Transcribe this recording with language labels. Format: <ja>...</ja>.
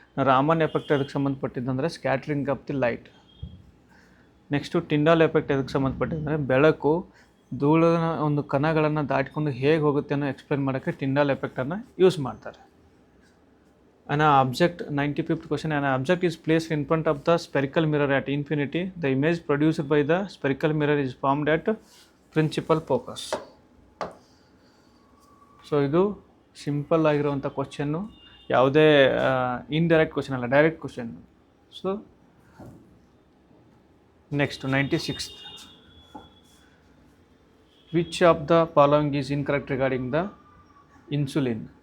<kn>Raman effect ಅದಕ್ಕೆ ಸಂಬಂಧಪಟ್ಟಿದ್ದಂದರೆ scattering of the light. Next Tyndall effect ಎದಕ್ಕೆ ಸಂಬಂಧಪಟ್ಟಿದ್ದರೆ ಬೆಳಕು ಧೂಳನ ಒಂದು ಕಣಗಳನ್ನು ದಾಟಿಕೊಂಡು ಹೇಗೆ ಹೋಗುತ್ತೆ ಅನ್ನೋ ಎಕ್ಸ್ಪ್ಲೇನ್ ಮಾಡೋಕ್ಕೆ ಟಿಂಡಾಲ್ ಎಫೆಕ್ಟನ್ನು ಯೂಸ್ ಮಾಡ್ತಾರೆ.</kn> <en>An object, 95th question, an object is placed in front of the spherical mirror at infinity. The image produced by the spherical mirror is formed at principal focus.</en> <kn>So ಇದು simple ಆಗಿರುವಂಥ question, ಯಾವುದೇ indirect question ಅಲ್ಲ, direct question. So</kn> <en>Next 96th. Which of the following is incorrect regarding the insulin?</en>